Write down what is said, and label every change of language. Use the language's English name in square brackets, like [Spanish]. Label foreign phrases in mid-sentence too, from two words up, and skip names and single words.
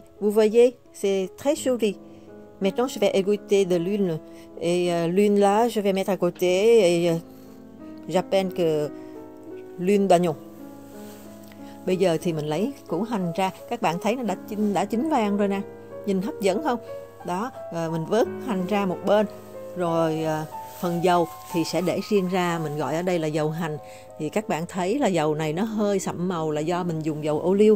[French] Vous voyez, c'est très joli. Maintenant, je vais égoutter de l'huile. Et l'huile là, je vais mettre à côté. Et j'appelle que l'huile d'oignon. [Vietnamese] Bây giờ thì mình lấy củ hành ra. Các bạn thấy nó đã chín vàng rồi nè. Nhìn hấp dẫn không? Đó, mình vớt hành ra một bên, rồi phần dầu thì sẽ để riêng ra, mình gọi ở đây là dầu hành. Thì các bạn thấy là dầu này nó hơi sậm màu là do mình dùng dầu ô liu.